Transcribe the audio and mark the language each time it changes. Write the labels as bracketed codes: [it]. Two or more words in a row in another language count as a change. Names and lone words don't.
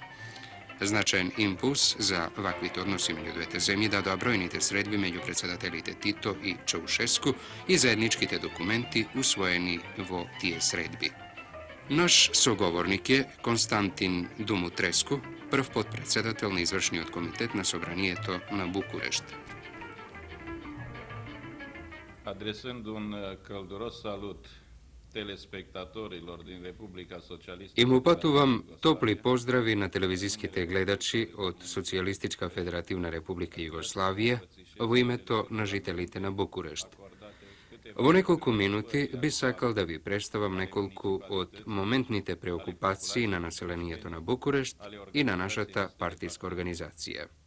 [mk] Значаен импулс за ваквите односи меѓу двете земји дадоа бројните средби меѓу председателите Тито и Чаушеску и заедничките документи усвоени во тие средби. Наш соговорник е Константин Думутреску, прв подпредседател на извршниот комитет на Собранието на Букурешт. [ro] Adresând un călduros salut telespectatorilor din Republica Socialistă. [mk] Им упатувам топли поздрави на телевизиските гледачи од Социјалистичка Федеративна Република Југославија во името на жителите на Букурешт. Во неколку минути би сакал да ви представам неколку од моментните преокупации на населението на Букурешт и на нашата партиска организација.